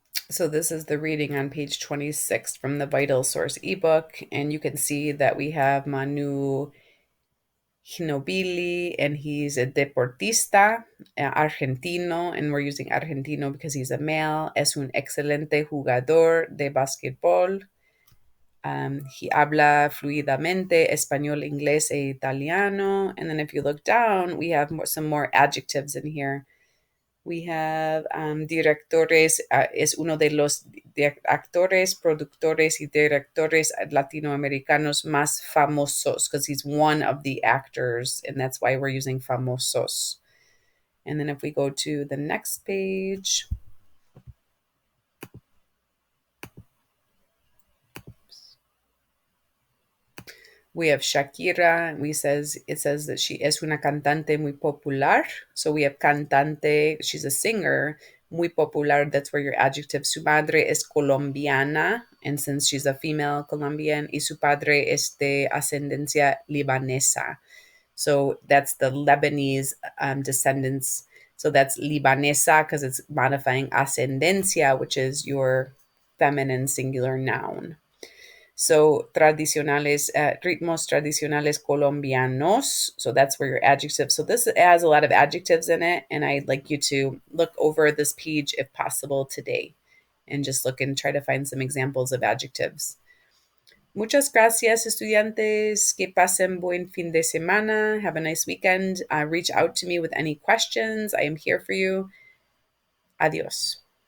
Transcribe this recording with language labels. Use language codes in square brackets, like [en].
[en] So this is the reading on page 26 from the Vital Source ebook, and you can see that we have Manu Ginobili, and he's a [es] deportista argentino, [en] and we're using argentino because he's a male. [es] Es un excelente jugador de basquetbol. He habla fluidamente español, inglés, e italiano. [en] And then if you look down, we have some more adjectives in here. We have [es] directores, es uno de los actores, productores y directores latinoamericanos más famosos, [en] because he's one of the actors, and that's why we're using famosos. And then if we go to the next page, we have Shakira. It says that she [es] es una cantante muy popular. [en] So we have cantante, she's a singer, [es] muy popular, [en] that's where your adjective. [es] Su madre es colombiana, [en] and since she's a female Colombian, [es] y su padre es de ascendencia libanesa. [en] So that's the Lebanese descendants. So that's libanesa because it's modifying ascendencia, which is your feminine singular noun. [es] So tradicionales, ritmos tradicionales colombianos. [en] So that's where your adjective. So this has a lot of adjectives in it, and I'd like you to look over this page if possible today, and just look and try to find some examples of adjectives. [es] Muchas gracias, estudiantes. Que pasen buen fin de semana. [en] Have a nice weekend. Reach out to me with any questions. I am here for you. Adios.